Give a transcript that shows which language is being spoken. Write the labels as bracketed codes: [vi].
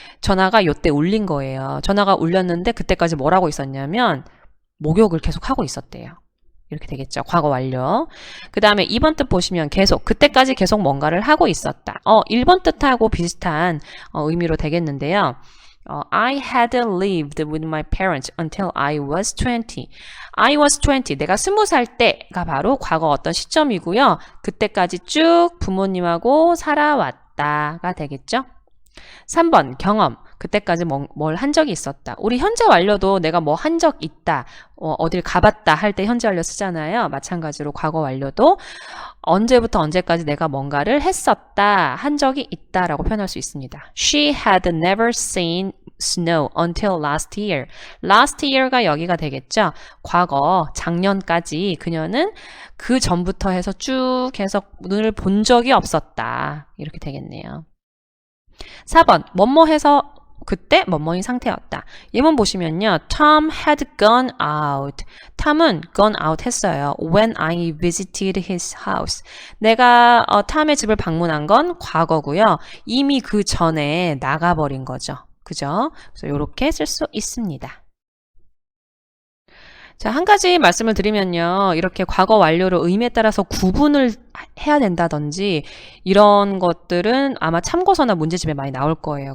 [ko] 전화가 요때 울린 거예요. 전화가 울렸는데 그때까지 뭘 하고 있었냐면 목욕을 계속 하고 있었대요. 이렇게 되겠죠. 과거 완료. 그 다음에 2번 뜻 보시면 계속, 그때까지 계속 뭔가를 하고 있었다. 1번 뜻하고 비슷한 의미로 되겠는데요. [en] I had lived with my parents until I was 20. I was 20. [ko] 내가 20살 때가 바로 과거 어떤 시점이고요. 그때까지 쭉 부모님하고 살아왔다. 있었다가 되겠죠? 3번 경험. 그때까지 뭘 한 적이 있었다. 우리 현재 완료도 내가 뭐 한 적 있다. 어딜 가봤다 할 때 현재 완료 쓰잖아요. 마찬가지로 과거 완료도 언제부터 언제까지 내가 뭔가를 했었다. 한 적이 있다라고 표현할 수 있습니다. [en] She had never seen snow until last year. [ko] last year가 여기가 되겠죠. 과거 작년까지 그녀는 그 전부터 해서 쭉 해서 눈을 본 적이 없었다. 이렇게 되겠네요. 4번 뭐뭐 해서 그때 뭐뭐인 상태였다. 예문 보시면요. [en] Tom had gone out. [ko] 탐은 gone out 했어요. [en] When I visited his house. [ko] 내가 탐의 집을 방문한 건 과거고요. 이미 그 전에 나가버린 거죠. 그죠? 그래서 이렇게 쓸 수 있습니다. 자, 한 가지 말씀을 드리면요. 이렇게 과거 완료로 의미에 따라서 구분을 해야 된다든지 이런 것들은 아마 참고서나 문제집에 많이 나올 거예요.